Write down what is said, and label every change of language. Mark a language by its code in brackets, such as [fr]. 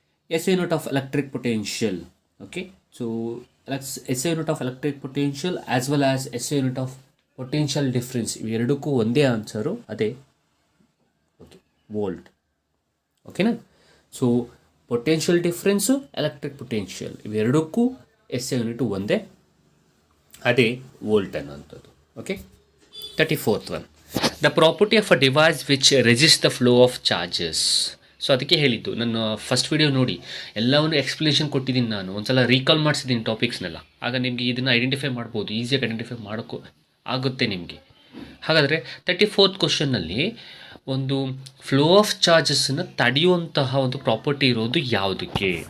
[en] SI unit of electric potential. Okay, so SI unit of electric potential as well as SI unit of potential difference, [kn] ಇವೆರಡಕ್ಕೂ ಒಂದೇ answer, ಅದೇ [en] Okay volt. ಓಕೆನಾ? [kn] So potential difference, electric potential ಇವೆರಡಕ್ಕೂ SI unit ಒಂದೇ, ಅದೇ volt ಅನ್ನೋಂಥದ್ದು. [en] Okay, 34th one. The property of a device which resists the flow of charges. [kn] So ಅದಕ್ಕೆ ಹೇಳಿದ್ದು, ನಾನು first video ನೋಡಿ ಎಲ್ಲವನ್ನು ಎಕ್ಸ್ಪ್ಲನೇಷನ್ ಕೊಟ್ಟಿದ್ದೀನಿ, ನಾನು ಒಂದ್ಸಲ ರೀಕಾಲ್ ಮಾಡಿಸಿದ್ದೀನಿ ಟಾಪಿಕ್ಸ್ನೆಲ್ಲ. ಆಗ ನಿಮಗೆ ಇದನ್ನು ಐಡೆಂಟಿಫೈ ಮಾಡ್ಬೋದು, ಈಸಿಯಾಗಿ ಐಡೆಂಟಿಫೈ ಮಾಡೋಕ್ಕೂ ಆಗುತ್ತೆ ನಿಮಗೆ. ಹಾಗಾದರೆ 34th ಕ್ವಶನ್ನಲ್ಲಿ ಒಂದು ಫ್ಲೋ ಆಫ್ ಚಾರ್ಜಸ್ಸನ್ನು ತಡೆಯುವಂತಹ ಒಂದು ಪ್ರಾಪರ್ಟಿ ಇರೋದು ಯಾವುದಕ್ಕೆ?